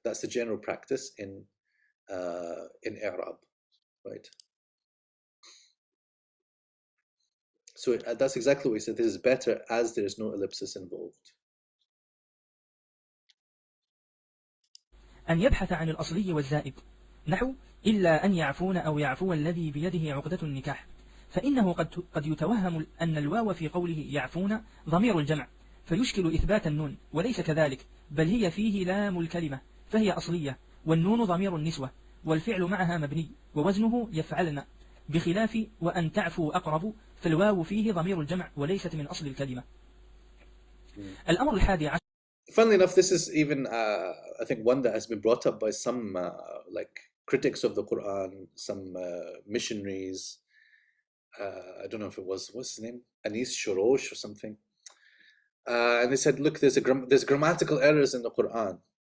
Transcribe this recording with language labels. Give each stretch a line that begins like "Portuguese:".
English: That's the general practice in i'rab, right? So that's exactly what he said. This is better as there is no ellipsis involved.
Arabic: أن يبحث عن الأصلي والزائد، نحو إلا أن يعفون أو يعفو الذي بيده عقدة النكاح، فإنه قد يتوهم أن الواو في قوله يعفون ضمير الجمع فيشكل إثبات النون، وليس كذلك، بل هي فيه لام الكلمة فهي أصلية، والنون ضمير النسوة، والفعل معها مبني ووزنه يفعلن، بخلاف وأن تعفو أقرب فالواو فيه ضمير الجمع وليست من أصل الكلمة. الأمر الحادي عشر.
English: Funnily enough, this is even, I think, one that has been brought up by some like critics of the Quran, some missionaries. I don't know if it was, what's his name? Anis Shorosh or something. And they said, look, there's grammatical errors in the Quran.